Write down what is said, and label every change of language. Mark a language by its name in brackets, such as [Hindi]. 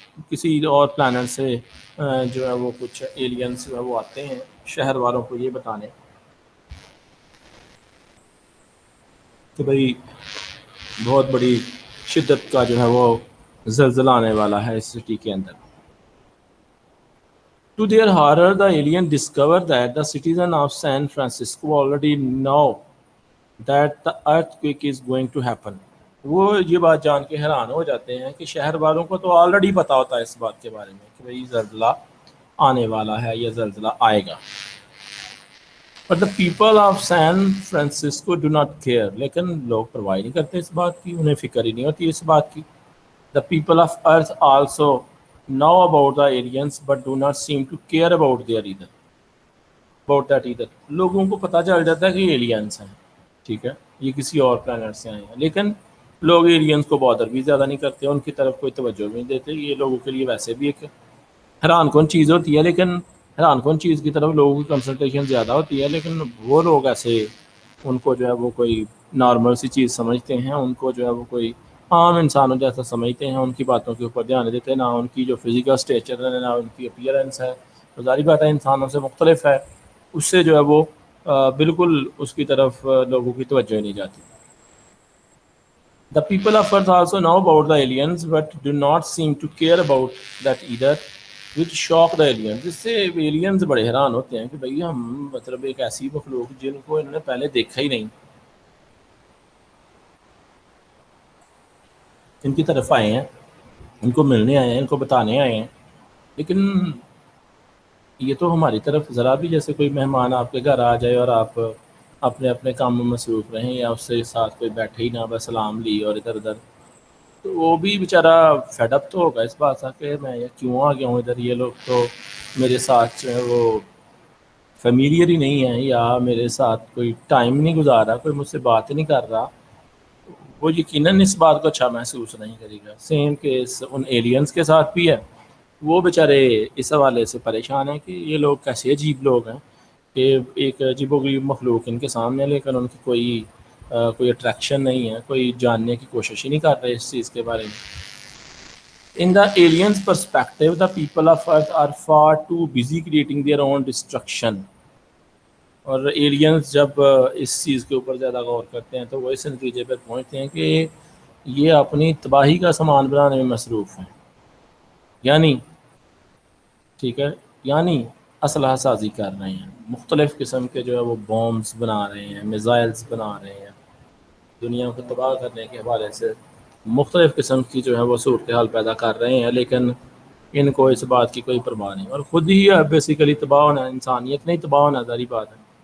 [Urdu] کسی اور پلانٹ سے جو ہے وہ کچھ ایلینز جو ہے وہ آتے ہیں شہر والوں کو یہ بتانے کہ بھئی بہت بڑی شدت کا جو ہے وہ زلزلہ آنے والا ہے اس سٹی کے اندر. [English] To their horror, the alien discovered that the citizens of San Francisco already know that the earthquake is going to happen. [Urdu] وہ یہ بات جان کے حیران ہو جاتے ہیں کہ شہر والوں کو تو آلریڈی پتا ہوتا ہے اس بات کے بارے میں کہ بھئی زلزلہ آنے والا ہے یا زلزلہ آئے گا. [English] But the people of San Francisco do not care. [Urdu] لیکن لوگ پرواہ نہیں کرتے اس بات کی, انہیں فکر ہی نہیں ہوتی اس بات کی. [English] The people of Earth also know about the aliens but do not seem to care about that either. [Urdu] لوگوں کو پتہ چل جاتا ہے کہ یہ ایلینس ہیں, ٹھیک ہے, یہ کسی اور پلانٹ سے آئے ہیں, لیکن لوگ ایلینز کو بادر بھی زیادہ نہیں کرتے، ان کی طرف کوئی توجہ بھی نہیں دیتے. یہ لوگوں کے لیے ویسے بھی ایک حیران کن چیز ہوتی ہے، لیکن حیران کن چیز کی طرف لوگوں کی کنسنٹریشن زیادہ ہوتی ہے، لیکن وہ لوگ ایسے ان کو جو ہے وہ کوئی نارمل سی چیز سمجھتے ہیں، ان کو جو ہے وہ کوئی عام انسانوں جیسا سمجھتے ہیں، ان کی باتوں کے اوپر دھیان دیتے ہیں. نہ ان کی جو فزیکل اسٹیچر ہے، نہ ان کی اپیئرنس ہے، ظاہری بات ہے انسانوں سے مختلف ہے، اس سے جو ہے وہ بالکل اس کی طرف لوگوں کی توجہ نہیں جاتی. [English] The people of Earth also know about the aliens but do not seem to care about that either, which shock the aliens. [Urdu] جس سے aliens بڑے حیران ہوتے ہیں کہ بھئی ہم مطلب ایک ایسی مخلوق جن کو انہوں نے پہلے دیکھا ہی نہیں، ان کی طرف آئے ہیں، ان کو ملنے آئے ہیں، ان کو بتانے آئے ہیں، لیکن یہ تو ہماری طرف ذرا بھی جیسے کوئی مہمان آپ کے گھر آ جائے اور آپ اپنے اپنے کام میں مصروف رہیں یا اس سے ساتھ کوئی بیٹھے ہی نہ، بس سلام لی اور ادھر ادھر، تو وہ بھی بیچارہ فیڈ اپ تو ہوگا اس بات سے کہ میں یہ کیوں آ گیا ہوں ادھر، یہ لوگ تو میرے ساتھ جو ہے وہ فیملیئر ہی نہیں ہے، یا میرے ساتھ کوئی ٹائم نہیں گزار رہا، کوئی مجھ سے بات نہیں کر رہا. وہ یقیناً اس بات کو اچھا محسوس نہیں کرے گا. سیم کیس ان ایلینز کے ساتھ بھی ہے. وہ بیچارے اس حوالے سے پریشان ہیں کہ یہ لوگ کیسے عجیب لوگ ہیں کہ ایک عجیب و غریب مخلوق ان کے سامنے، لیکن ان کی کوئی اٹریکشن نہیں ہے، کوئی جاننے کی کوشش ہی نہیں کر رہے اس چیز کے بارے میں. [English] In the aliens' perspective, the people of Earth are far too busy creating their own destruction. [Urdu] اور ایلینز جب اس چیز کے اوپر زیادہ غور کرتے ہیں تو وہ اس نتیجے پر پہنچتے ہیں کہ یہ اپنی تباہی کا سامان بنانے میں مصروف ہیں. یعنی ٹھیک ہے، یعنی اسلحہ سازی کر رہے ہیں، مختلف قسم کے جو ہے وہ بومز بنا رہے ہیں، میزائلز بنا رہے ہیں، دنیا کو تباہ کرنے کے حوالے سے مختلف قسم کی جو ہے وہ صورتحال پیدا کر رہے ہیں، لیکن ان کو اس بات کی کوئی پرواہ نہیں، اور خود ہی بیسیکلی تباہ ہونا، انسانیت نہیں تباہ ہونا، ظاہری بات ہے.